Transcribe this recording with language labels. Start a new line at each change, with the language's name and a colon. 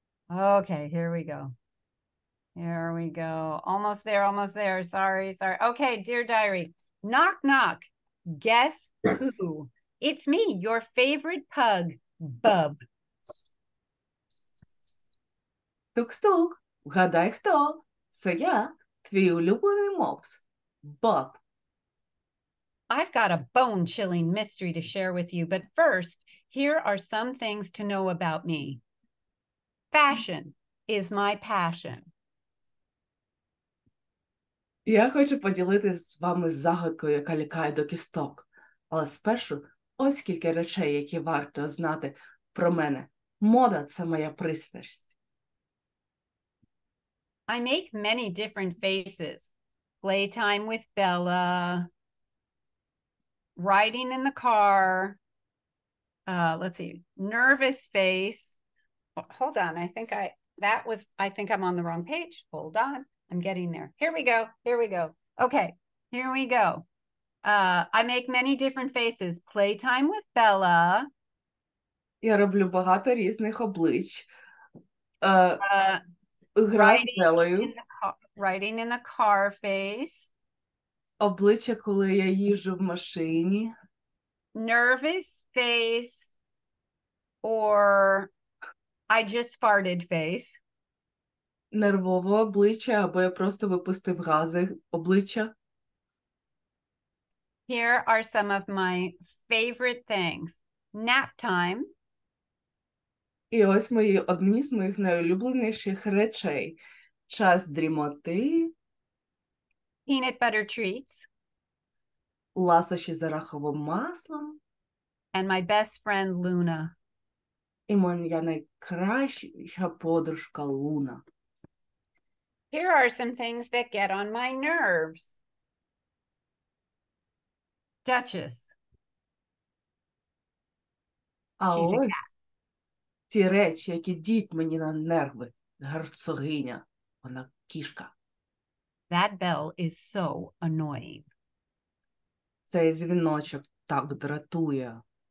English: Okay, here we go. Almost there. Sorry. Okay, Dear Diary. Knock, knock. Guess who? It's me, your favorite pug, Bub.
Ukrainian: Стук-стук. Вгадай, хто? Це я, твій улюблений мопс. Боб.
English: I've got a bone-chilling mystery to share with you, but first, here are some things to know about me. Fashion is my passion.
Ukrainian: Я хочу поділитися з вами загадкою, яка лякає до кісток. Але спершу ось кілька речей, які варто знати про мене. Мода – це моя пристрасть.
English: I make many different faces. Playtime with Bella. Riding in the car. Let's see. Nervous face. Oh, hold on. I think I'm on the wrong page. Hold on. I'm getting there. Here we go. Okay. Here we go. I make many different faces. Playtime with Bella.
Ukrainian: Я роблю багато різних облич. Гра з Белою.
English: Riding in the car face.
Ukrainian: Обличчя, коли я їжджу в машині.
English: Nervous face. Or I just farted face.
Ukrainian: Нервове обличчя, або я просто випустив гази обличчя.
English: Here are some of my favorite things. Nap time.
Ukrainian: І ось одні з моїх найулюбленіших речей. Час дрімоти.
English: Peanut butter treats.
Ukrainian: Ласощі з араховим маслом.
English: And my best friend Luna.
Ukrainian: І моя найкраща подружка Луна.
English: Here are some things that get on my nerves. Duchess.
Ukrainian: А
English: She's a
Ukrainian: ось ті речі, які діють мені на нерви. Герцогиня. Вона кішка.
English: That bell is so annoying.
Ukrainian: Цей дзвіночок так дратує.